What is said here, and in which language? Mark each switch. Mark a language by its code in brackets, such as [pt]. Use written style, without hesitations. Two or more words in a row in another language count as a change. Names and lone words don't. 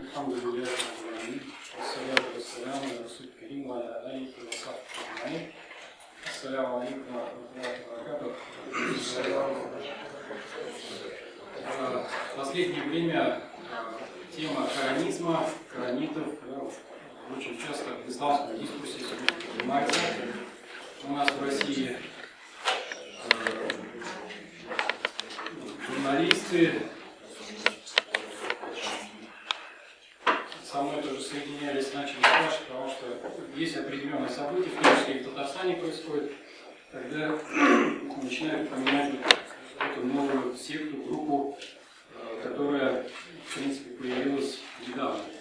[ar] الحمد لله رب العالمين والصلاة والسلام على رسول الكريم وعلى آله وصحبه أجمعين. السلام عليكم ورحمة الله وبركاته. [ru] В последнее время тема коранизма, коранитов очень часто в исламской дискуссии поднимается. У нас в России журналисты со мной тоже соединялись, начали спрашивать, потому что есть определенные события, в том числе и в Татарстане происходит, когда начинают поменять эту новую секту, группу, которая, в принципе, появилась недавно.